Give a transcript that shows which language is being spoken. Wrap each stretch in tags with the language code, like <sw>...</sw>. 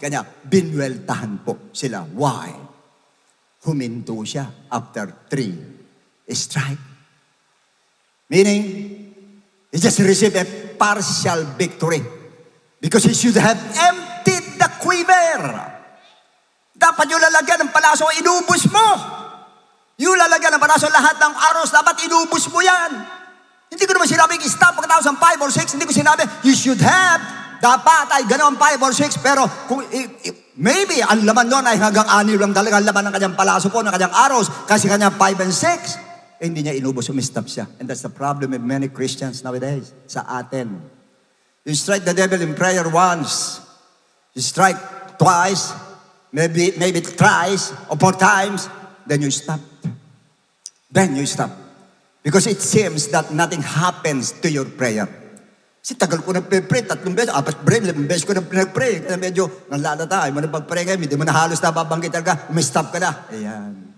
<tl>Kanya, binweltahan po sila. Why? Huminto siya after 3 strike.</tl> <en>Meaning, he just received a partial victory because he should have emptied the quiver.</en> <tl>Dapat yung lalagyan ng palaso, inubos mo. Yung lalagyan ng palaso, lahat ng arrows, dapat inubos mo yan. Hindi ko naman sinabing stop pagkatapos ng 5 or 6. Hindi ko sinabi,</tl> <en>you should have.</en> <tl>Dapat ay gano'n 5 or 6. Pero kung, maybe ang laman doon ay hanggang 6 lang talaga ang laman ng kanyang palaso po, ng kanyang arrows. Kasi kanyang 5 and 6. Hindi niya inubos, umistop siya.</tl> <en>And that's the problem with many Christians nowadays.</en> <tl>Sa atin.</tl> <en>You strike the devil in prayer once. You strike twice, maybe thrice, or 4 times, then you stop. Then you stop. Because it seems that nothing happens to your prayer.</en> <tl>Kasi tagal ko nag-pray, 3 beses, 4 beses, 5 beses ko nag-pray. Kaya medyo nanlalata, mo na pag-pray ngayon, hindi mo na halos nababanggit talaga, may stop ka na. Ayan.</tl>